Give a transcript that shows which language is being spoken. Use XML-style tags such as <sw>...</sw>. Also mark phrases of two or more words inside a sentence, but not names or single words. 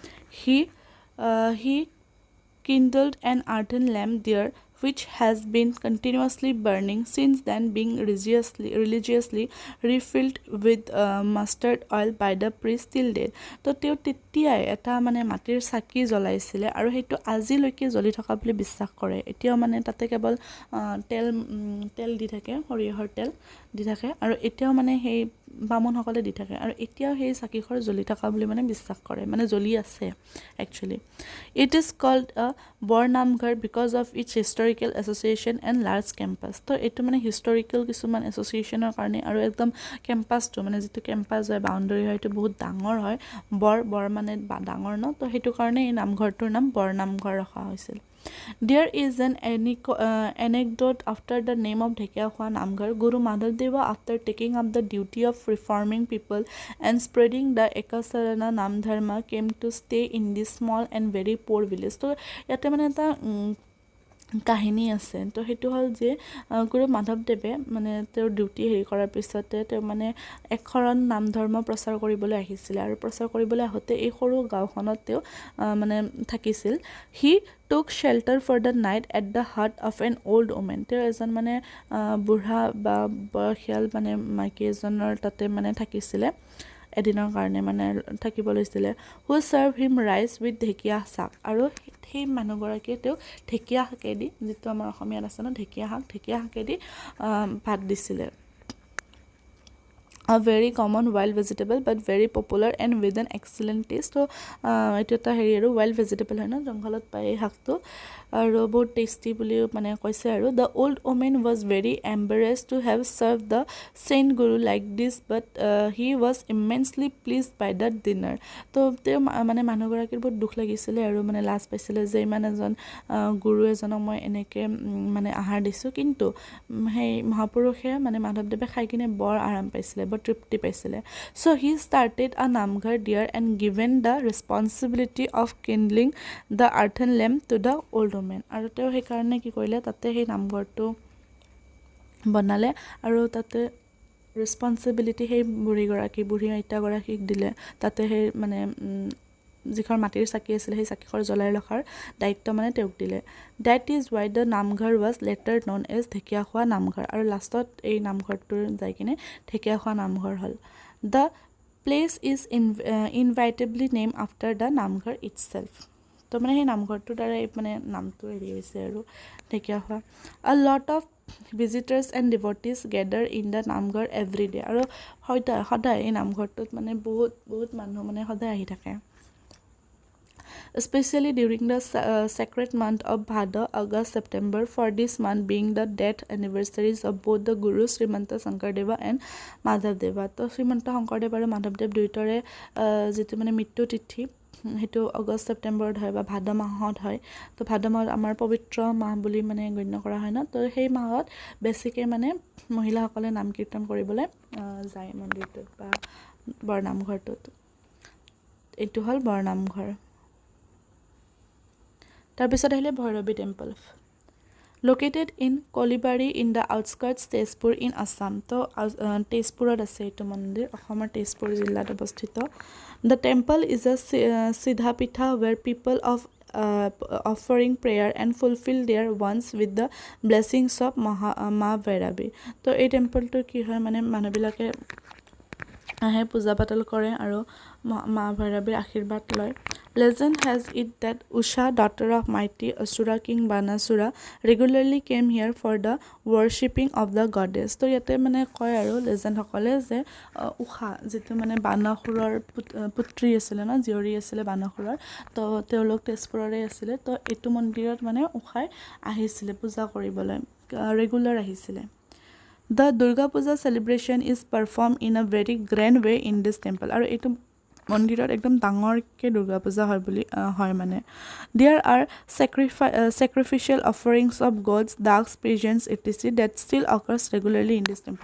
<en>হি kindled an earthen lamp there which has been continuously burning since then being religiously refilled with mustard oil by the priest till date</en> <as>তো তেওঁ তেতিয়াই এটা মানে মাটিৰ চাকি জ্বলাইছিলে আৰু সেইটো আজিলৈকে জ্বলি থকা বুলি বিশ্বাস কৰে এতিয়াও মানে তাতে কেৱল তেল দি থাকে সৰিয়হৰ তেল দি থাকে আৰু এতিয়াও মানে সেই বামুণসকলে দি থাকে আৰু এতিয়াও সেই চাকিখৰ জ্বলি থকা বুলি মানে বিশ্বাস কৰে মানে জ্বলি আছে</as> <en>actually it is called a বৰনামঘৰ because of its historical association and large campus</en> <as>তো এইটো মানে হিষ্টৰিকেল কিছুমান এছ'চিয়েশ্যনৰ কাৰণে আৰু একদম কেম্পাছটো মানে যিটো কেম্পাছ হয় বাউণ্ডাৰী হয় এইটো বহুত ডাঙৰ হয় বৰ মানে ডাঙৰ ন তো সেইটো কাৰণে এই নামঘৰটোৰ নাম বৰনামঘৰ ৰখা হৈছিল</as> <en>There is an anecdote after the name of Dhekyakhwa Namghar. Guru Madhavdeva, after taking up the duty of reforming people and spreading the Ekasarana Namdharma, came to stay in this small and very poor village. So,</en> <as>যাতে মানে তা কাহিনী আছে তো সেইটো হ'ল যে গুৰু মাধৱদেৱে মানে তেওঁৰ ডিউটি হেৰি কৰাৰ পিছতে তেওঁ মানে এশৰণ নাম ধৰ্ম প্ৰচাৰ কৰিবলৈ আহিছিল আৰু প্ৰচাৰ কৰিবলৈ আহোঁতে এই সৰু গাঁওখনত তেওঁ মানে থাকিছিল</as> <en>he took shelter for the night at the hut of an old woman</en> <as>তেওঁ এজন মানে বুঢ়া বা বয়সীয়াল মানে মাইকী এজনৰ তাতে মানে থাকিছিলে এদিনৰ কাৰণে মানে থাকিব লৈছিলে</as> <en>who served him rice with</en> <as>ঢেকিয়া শাক আৰু সেই মানুহগৰাকীয়ে তেওঁ ঢেকিয়া শাকেদি যিটো আমাৰ অসমীয়াত আছে ন ঢেকিয়া শাকেদি ভাত দিছিলে</as> <en>a very common wild vegetable but very popular and with an excellent taste</en> <as>so এটা এটা হেৰি আৰু</as> <en>wild vegetable</en> <as>হয় ন জংঘলত পায় এই শাকটো আৰু বহুত টেষ্টি বুলি মানে কৈছে আৰু</as> <en>the old woman was very embarrassed to have served the saint guru like this but he was immensely pleased by that dinner</en> <as>তো তেওঁ মানে মানুহগৰাকীৰ বহুত দুখ লাগিছিলে আৰু মানে লাজ পাইছিলে যে ইমান এজন গুৰু এজনক মই এনেকে মানে আহাৰ দিছো কিন্তু সেই মহাপুৰুষে মানে মাধৱদেৱে খাই কিনে বৰ আৰাম পাইছিলে বৰ তৃপ্তি পাইছিলে</as> <en>so he started a namghar there and given the responsibility of kindling the earthen lamp to the old woman</en> <as>আৰু তেওঁ সেই কাৰণে কি কৰিলে তাতে সেই নামঘৰটো বনালে আৰু তাতে ৰেসপন্সিবিলিটি সেই বুঢ়ী আইতাগৰাকীক দিলে তাতে সেই মানে যিখন মাটিৰ চাকি আছিল সেই চাকিখৰ জ্বলাই ৰখাৰ দায়িত্ব মানে তেওঁক দিলে</as> <en>that is why the namghar was later known as</en> <as>ঢেকিয়াখোৱা নামঘৰ আৰু লাষ্টত এই নামঘৰটোৰ যাই কিনে ঢেকিয়াখোৱা নামঘৰ হ'ল</as> <en>the place is inevitably named after the namghar itself</en> <as>তো মানে সেই নামঘৰটোৰ দ্বাৰা মানে নামটো হেৰি হৈছে আৰু ঢেকিয়াখোৱা</as> <en>a lot of visitors and devotees gather in the namghar every day</en> <as>আৰু সদায় এই নামঘৰটোত মানে বহুত মানুহ মানে সদায় আহি থাকে</as> <en>especially during the sacred month of Bhadra, August, September for this month being the death anniversaries of both the Gurus Srimanta Shankardeva and Madhavdeva</en> <as>তো শ্ৰীমন্ত শংকৰদেৱ আৰু মাধৱদেৱ দুইটাৰে যেটো মানে মৃত্যু তিথি হেতু আগষ্ট সেপ্টেম্বৰত হয় বা ভাদ মাহত হয় তো ভাদ মাহত আমাৰ পবিত্ৰ মাহ বুলি মানে গণ্য কৰা হয় না তো সেই মাহত বেছিকে মানে মহিলাসকলে নাম কীৰ্তন কৰিবলৈ যায় মন্দিৰটোত বা বৰনামঘৰটোত এইটো হ'ল বৰনামঘৰ তাৰপিছত আহিলে ভৈৰৱী</as> <en>টেম্পল located in Kolibari in the outskirts Tezpur in Assam</en> <as>তো তেজপুৰত আছে এইটো মন্দিৰ অসমৰ তেজপুৰ জিলাত অৱস্থিত</as> <en>the temple is a siddha pitha where people of offering prayer and fulfill their wants with the blessings of Ma Bhairavi.</en> <as>তো এই টেম্পলটো কি হয় মানে মানুহবিলাকে আহে পূজা পাতল কৰে আৰু মা ভৈৰৱীৰ আশীৰ্বাদ লয়</as> <en>Legend has it that Usha, daughter of mighty Asura king Banasura, regularly came here for the worshipping of the goddess.</en> <as>তো ইয়াতে মানে কয় আৰু লেজেণ্ড সকলে যে উষা যেটো মানে বানাসুৰৰ পুত্ৰী আছিল না জীয়ৰী আছিল বানাসুৰৰ তো তেওঁলোক তেজপুৰৰে আছিল তো এইটো মন্দিৰত মানে উষাই আহিছিল পূজা কৰিবলৈ ৰেগুলাৰ আহিছিল</as> <en>The Durga Puja celebration is performed in a very grand way in this temple.</en> <as>আৰু এইটো মন্দিৰত একদম ডাঙৰকে দুৰ্গা পূজা হয় বুলি হয় মানে</as> <en>There are sacrificial offerings of gods, ducks, pigeons, etc. that still occurs regularly in this temple.</en>